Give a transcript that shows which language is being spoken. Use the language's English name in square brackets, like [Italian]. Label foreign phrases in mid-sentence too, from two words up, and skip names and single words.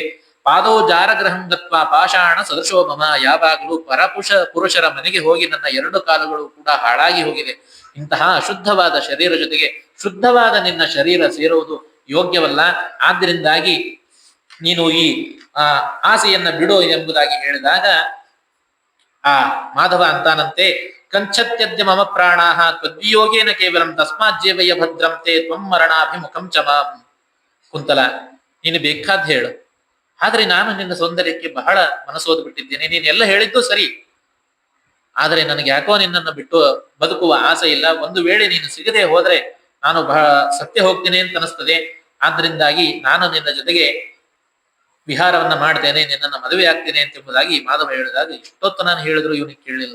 [Sanskrit] ಪಾದೋ ಜಾರಗ್ರಹಂ ಗತ್ವ ಪಾಷಾಣ ಸದೃಶೋಮಮ, [Kannada] ಯಾವಾಗಲೂ ಪುರುಷರ ಮನೆಗೆ ಹೋಗಿ ನನ್ನ ಎರಡು ಕಾಲುಗಳು ಕೂಡ ಹಾಳಾಗಿ ಹೋಗಿದೆ. ಇಂತಹ ಅಶುದ್ಧವಾದ ಶರೀರ ಜೊತೆಗೆ ಶುದ್ಧವಾದ ನಿನ್ನ ಶರೀರ ಸೇರುವುದು ಯೋಗ್ಯವಲ್ಲ. ಆದ್ರಿಂದಾಗಿ ನೀನು ಈ ಆಸೆಯನ್ನ ಬಿಡು ಎಂಬುದಾಗಿ ಹೇಳಿದಾಗ ಆ ಮಾಧವ ಅಂತಾನಂತೆ, [Sanskrit] ಕಂಚತ್ಯದ್ಯ ಮಮ ಪ್ರಾಣಾಹ ತ್ವದ್ವಿಯೋಗೇನ ಕೇವಲಂ ತಸ್ಮಾತ್ ಜೀವಯ ಭದ್ರಂತೆ ತ್ವಂ ಮರಣಾಭಿಮುಖಂ ಚ ಮಾಂ. [Kannada] ಕುಂತಲ, ನೀನು ಬೇಕಾದ್ ಹೇಳು, ಆದ್ರೆ ನಾನು ನಿನ್ನ ಸೌಂದರ್ಯಕ್ಕೆ ಬಹಳ ಮನಸೋದು ಬಿಟ್ಟಿದ್ದೇನೆ. ನೀನೆಲ್ಲ ಹೇಳಿದ್ದು ಸರಿ, ಆದರೆ ನನಗೆ ಯಾಕೋ ನಿನ್ನನ್ನು ಬಿಟ್ಟು ಬದುಕುವ ಆಸೆ ಇಲ್ಲ. ಒಂದು ವೇಳೆ ನೀನು ಸಿಗದೆ ಹೋದ್ರೆ ನಾನು ಬಹಳ ಸತ್ಯ ಹೋಗ್ತೇನೆ ಅಂತ ಅನಿಸ್ತದೆ. ಆದ್ರಿಂದಾಗಿ ನಾನು ನಿನ್ನ ಜೊತೆಗೆ ವಿಹಾರವನ್ನ ಮಾಡ್ತೇನೆ, ನಿನ್ನನ್ನ ಮದುವೆ ಆಗ್ತೇನೆ ಎಂಬುದಾಗಿ ಮಾಧವ ಹೇಳಿದಾಗ ಇಷ್ಟೊತ್ತು ನಾನು ಹೇಳಿದ್ರು ಇವನಿಗೆ ಕೇಳಲಿಲ್ಲ.